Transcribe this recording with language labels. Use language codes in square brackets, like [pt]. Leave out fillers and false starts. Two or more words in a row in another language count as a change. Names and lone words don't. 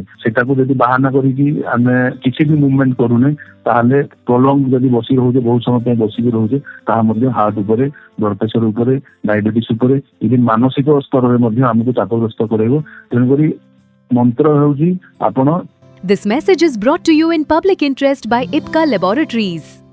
[or] ସେଟାକୁ ଯଦି ବାହାନା କରିକି ଆମେ କିଛି ବି ମୁଭମେଣ୍ଟ କରୁନେ ତାହେଲେ ପ୍ରଲଙ୍ଗ ଯଦି ବସି ରହୁଛେ, ବହୁତ ସମୟ ପାଇଁ ବସିକି ରହୁଛେ, ତାହା ମଧ୍ୟ ହାର୍ଟ ଉପରେ, [en] blood pressure [or] ଉପରେ, ଡାଇବେଟିସ୍ ଉପରେ, ଇଭେନ୍ ମାନସିକ ସ୍ତରରେ ମଧ୍ୟ ଆମକୁ ଚାପଗ୍ରସ୍ତ କରାଇବ। ତେଣୁକରି ମନ୍ତ୍ର ହେଉଛି ଆପଣ। [en] This message is brought to you in public interest by IPCA Laboratories.